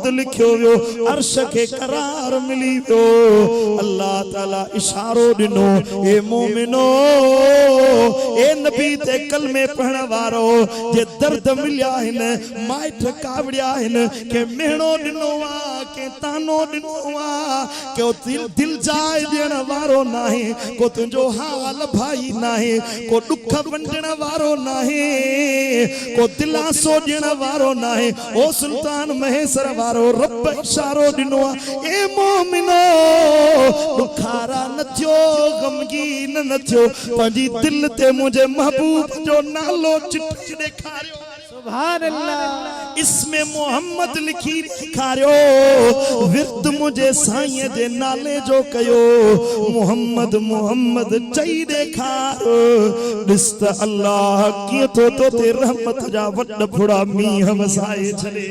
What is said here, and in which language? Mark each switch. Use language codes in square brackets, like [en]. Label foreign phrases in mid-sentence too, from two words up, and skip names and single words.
[sd] लिखियो वियो अर्श खे करार मिली वियो अल्लाह ताला इशारो ॾिनो ए मोमिनो ए नबी ते कलमे पढ़ण वारो जे दर्द मिलिया आहिनि माइट कावड़िया आहिनि के मेणो ॾिनो आहे के तानो ॾिनो आहे के दिल जाए ॾियण वारो नाहे को तुंहिंजो हाल भाई नाहे को ॾुख वंडण वारो नाहे को दिलासो ॾियण वारो नाहे ओ सुल्तान महेसर वारो रब इशारो ॾिनो आहे ए मोमिनो ॾुखारा न थियो गमगीन न थियो पंहिंजी दिल ते मुंहिंजे महबूब जो नालो चिठी ॾेखारियो सुभान अल्लाह इसमें मोहम्मद लिखी ॾेखारियो विर्द मुंहिंजे साईं जे नाले जो कयो मोहम्मद मोहम्मद चई ॾेखार ॾिस त अल्लाह कीअं थो तो ते रहमत जा वॾा फुड़ा मींहं वसाए छॾे